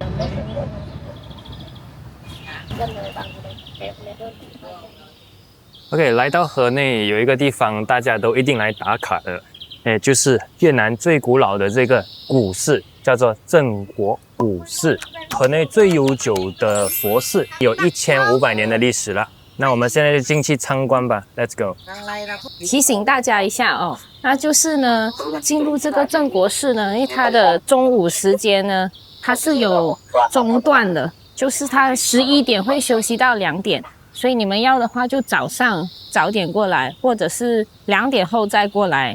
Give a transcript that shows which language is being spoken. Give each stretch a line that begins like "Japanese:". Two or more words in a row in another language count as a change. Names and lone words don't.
Chinese: OK， 來到河內有一個地方大家都一定來打卡的。就是越南最古老的這個古寺，叫做正國古寺，河內最悠久的佛寺，有1500年的歷史了。那我們現在就進去參觀吧 ，
English: Let's go。
Chinese: 提醒大家一下哦，那就是呢，進入這個正國寺呢，因為它的中午時間呢，它是有中斷的，就是它11點會休息到2點，所以你們要的話就早上早點過來，或者是2點後再過來。